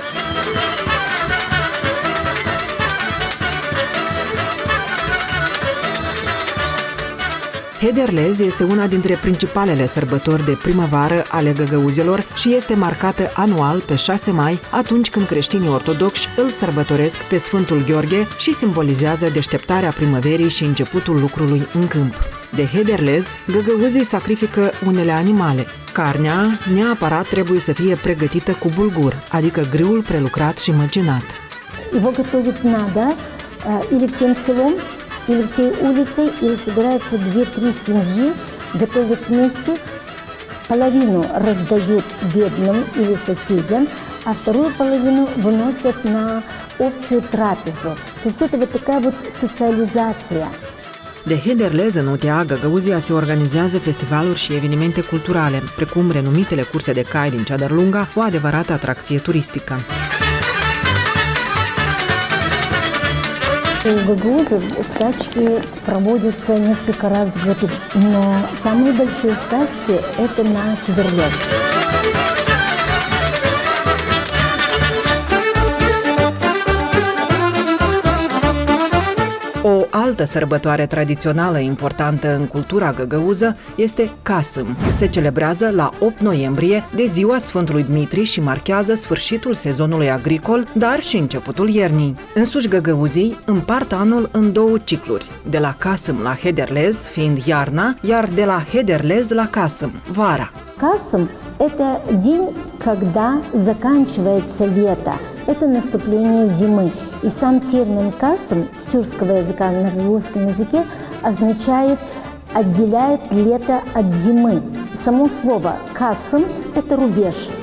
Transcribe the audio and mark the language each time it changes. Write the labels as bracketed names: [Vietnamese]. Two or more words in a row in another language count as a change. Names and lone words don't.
[Romanian] Hederlez este una dintre principalele sărbători de primăvară ale găgăuzelor și este marcată anual pe 6 mai, atunci când creștinii ortodoxi îl sărbătoresc pe Sfântul Gheorghe și simbolizează deșteptarea primăverii și începutul lucrului în câmp. De Hederlez, găgăuzii sacrifică unele animale. Carnea neapărat trebuie să fie pregătită cu bulgur, adică grâul prelucrat și măcinat. [Russian] Его готовить надо или всем селом, или всей улицей, или собираются 2-3 семьи, готовят вместе, половину раздают бедным или соседям, а вторую половину выносят на общую трапезу. То есть это вот такая вот социализация. [Romanian] De Hederlez în UTA Găgăuzia se organizează festivaluri și evenimente culturale, precum renumitele curse de cai din Ceadărlunga, o adevărată atracție turistică. [Russian] У гагаузов скачки проводятся несколько раз в год, но самые большие скачки – это на Хедерлез. [Romanian] O altă sărbătoare tradițională importantă în cultura găgăuză este Casâm. Se celebrează la 8 noiembrie, de ziua Sfântului Dmitri și marchează sfârșitul sezonului agricol, dar și începutul iernii. Însuși găgăuzii împart anul în două cicluri, de la Casâm la Hederlez, fiind iarna, iar de la Hederlez la Casâm, vara. [Russian] Casâm – это день, когда заканчивается лето. Это наступление зимы. И сам термин «касым» с тюркского языка на русском языке означает «отделяет лето от зимы». Само слово «касым» – это рубеж.